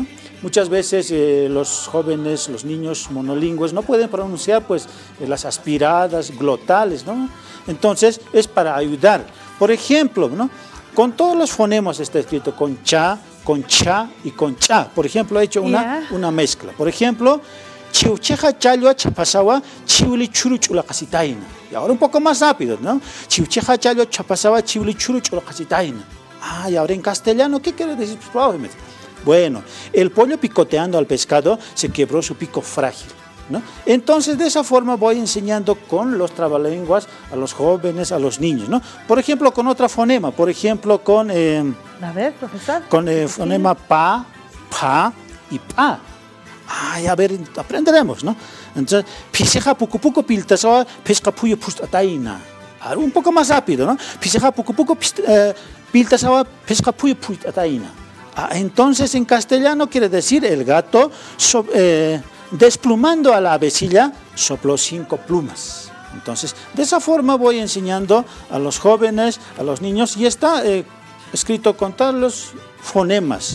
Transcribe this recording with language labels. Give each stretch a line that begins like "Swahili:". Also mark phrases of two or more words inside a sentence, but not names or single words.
Spanish: Muchas veces los jóvenes, los niños monolingües no pueden pronunciar pues las aspiradas glotales, ¿no? Entonces es para ayudar. Por ejemplo, ¿no? Con todos los fonemas está escrito con cha y con cha. Por ejemplo, he hecho una mezcla. Por ejemplo,
Aymara: chiucheja chalua chapasawa chiuli churuchula casitaina.
Spanish: Y ahora un poco más rápido, ¿no?
Aymara: Chiucheja chalua chapasawa chiuli churuchula casitaina.
Spanish: Ah, y ahora en castellano, ¿qué quiere decir? Probablemente. Bueno, el pollo picoteando al pescado se quebró su pico frágil, ¿no? Entonces, de esa forma voy enseñando con los trabalenguas a los jóvenes, a los niños, ¿no? Por ejemplo, con otra fonema, por ejemplo, con... a ver, profesor. Con el fonema pa, y pa. Ay, a ver, aprenderemos, ¿no? Entonces,
Aymara: piseja pucupuco piltasawa pesca puyo pustataina.
Spanish: Un poco más rápido, ¿no?
Aymara: Piseja pucupuco piltasawa pesca puyo pustataina.
Spanish: Entonces, en castellano quiere decir el gato desplumando a la avecilla sopló 5 plumas. Entonces, de esa forma voy enseñando a los jóvenes, a los niños, y está escrito con todos los fonemas.